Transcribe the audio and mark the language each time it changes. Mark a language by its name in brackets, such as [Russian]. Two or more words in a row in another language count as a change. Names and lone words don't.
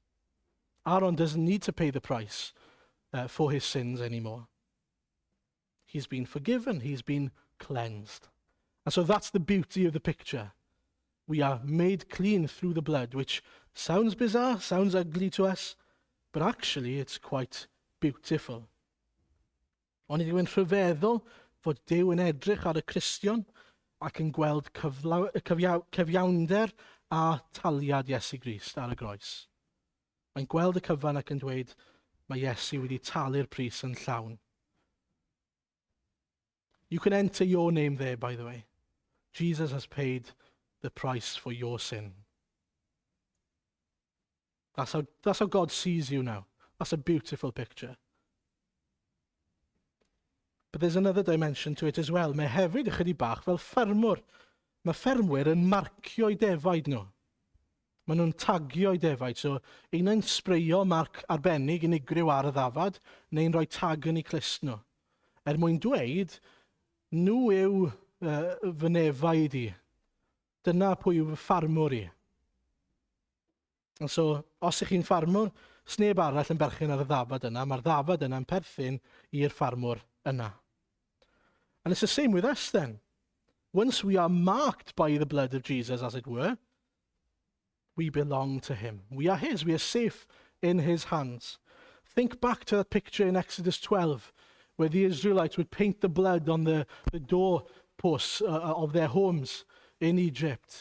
[English] Aaron doesn't need to pay the price for his sins anymore. He's been forgiven. He's been cleansed. And so that's the beauty of the picture. We are made clean through the blood, which sounds bizarre, sounds ugly to us, but actually it's quite beautiful. [Welsh] Ond i ddweud rhyfeddol fod Duw yn edrych ar y Cristion ac yn gweld cyfiawnder a taliad Iesu Grist ar y groes. Mae'n gweld y cyfan ac yn dweud, mae Iesu wedi talu'r pris yn llawn. [English] You can enter your name there, by the way. Jesus has paid the price for your sin. That's how God sees you now. That's a beautiful picture. But there's another dimension to it as well. [Welsh] Mae hefyd ychydig bach fel ffermwr. Mae ffermwyr yn marcio'u defaid nhw. Maen nhw'n tagio'u defaid. So, un yn sbreio marc arbennig unigryw ar y ddafad, neu'n rhoi tag yn eu clust nhw. Mwyn dweud, nhw yw fy nefaid i. Dyna pwy yw fy ffarmwr i. And so, os ych chi'n ffarmwr, sneb arall yn berchen ar y ddafad yna, mae'r ddafad yna yn perthyn i'r ffarmwr yna. [English] And it's the same with us then. Once we are marked by the blood of Jesus, as it were, we belong to him. We are his. We are safe in his hands. Think back to that picture in Exodus 12, where the Israelites would paint the blood on the doorposts of their homes in Egypt.